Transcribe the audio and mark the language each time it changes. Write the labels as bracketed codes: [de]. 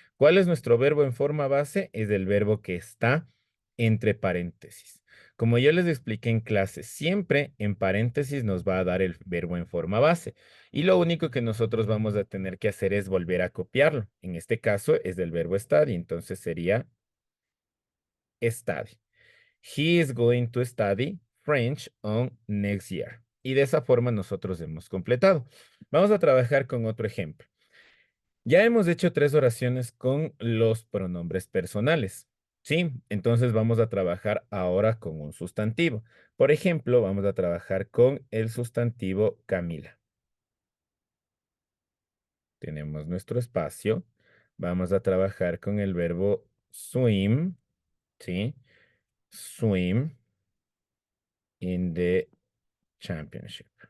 [es] ¿Cuál es nuestro verbo en forma base? Es el verbo que está entre paréntesis. Como yo les expliqué en clase, siempre en paréntesis nos va a dar el verbo en forma base. Y lo único que nosotros vamos a tener que hacer es volver a copiarlo. En este caso es del verbo study, entonces sería study. [en] He is going to study French on next year. [es] Y de esa forma nosotros hemos completado. Vamos a trabajar con otro ejemplo. Ya hemos hecho tres oraciones con los pronombres personales. ¿Sí? Entonces vamos a trabajar ahora con un sustantivo. Por ejemplo, vamos a trabajar con el sustantivo Camila. Tenemos nuestro espacio. Vamos a trabajar con el verbo swim. ¿Sí? [en] Swim in the championship.